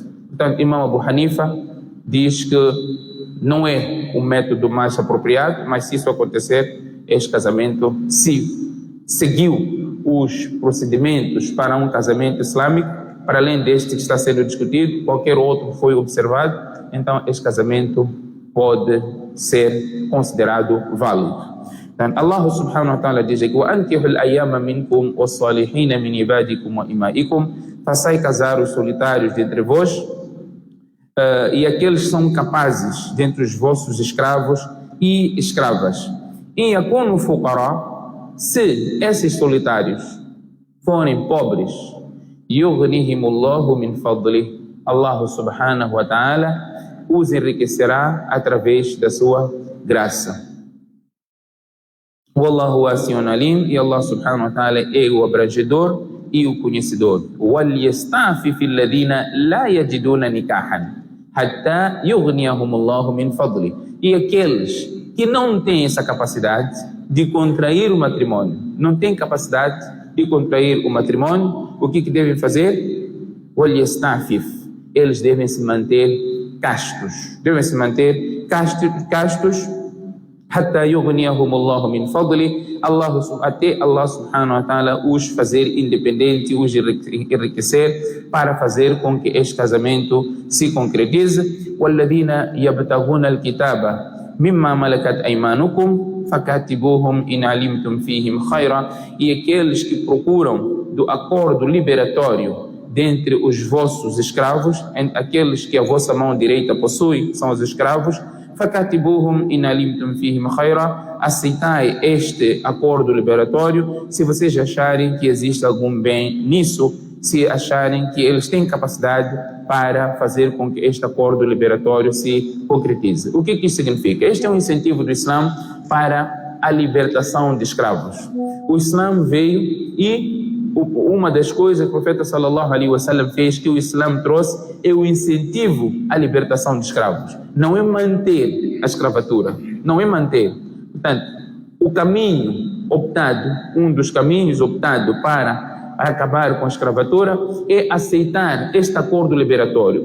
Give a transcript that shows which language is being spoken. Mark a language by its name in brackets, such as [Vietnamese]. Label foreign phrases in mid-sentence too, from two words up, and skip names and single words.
[Portuguese] Portanto, Imam Abu Hanifa diz que não é o método mais apropriado, mas se isso acontecer, este casamento, se seguiu os procedimentos para um casamento islâmico, para além deste que está sendo discutido, qualquer outro foi observado, então este casamento pode ser considerado válido. [Arabic] Dan الله سبحانه وتعالى diz: "وأنكحوا الأيامى منكم والصالحين من عبادكم وإمائكم", [Portuguese] façai casar os solitários dentre vós e aqueles que são capazes dentre os vossos escravos e escravas. [Arabic] إن يكونوا فقراء, [Portuguese] se esses solitários forem pobres, [Arabic] يغنهم الله من فضله, [Portuguese] Allah [Arabic] سبحانه وتعالى [Portuguese] os enriquecerá através da sua graça. [Arabic] والله واسع عليم, [Portuguese] e Allah [Arabic] سبحانه وتعالى [Portuguese] é o abrangedor e o conhecedor. [Arabic] وَلْيَسْتَعْفِفِ الَّذِينَ لَا يَجِدُونَ نِكَاحًا حَتَّى يُغْنِيَهُمُ اللَّهُ مِنْ فَضْلِهِ. [Portuguese] E aqueles que não têm essa capacidade de contrair o matrimônio, não têm capacidade de contrair o matrimônio, o que devem fazer? وَلْيَسْتَعْفِفِ, eles devem se manter castos, [Arabic] حتى يغنيهم الله من فضله, [Portuguese] até Allah [Arabic] سبحانه وتعالى [Portuguese] os fazer independente, os enriquecer para fazer com que este casamento se concretize. [Arabic] والذين يبتغون الكتاب مما ملكت أيمانكم فكاتبوهم إن علمتم فيهم خيرا. [Portuguese] E aqueles que procuram do acordo liberatório dentre os vossos escravos, aqueles que a vossa mão direita possui, são os escravos, [Arabic] فكاتبوهم إن علمتم فيهم خيرا. [Portuguese] Aceitai este acordo liberatório se vocês acharem que existe algum bem nisso, se acharem que eles têm capacidade para fazer com que este acordo liberatório se concretize. O que isso significa? Este é um incentivo do Islã para a libertação de escravos. O Islã veio e uma das coisas que o profeta [Arabic] صلى الله عليه وسلم [Portuguese] fez, que o Islã trouxe, é o incentivo à libertação de escravos. Não é manter a escravatura, não é manter. Portanto, o caminho optado, um dos caminhos optado para acabar com a escravatura é aceitar este acordo liberatório.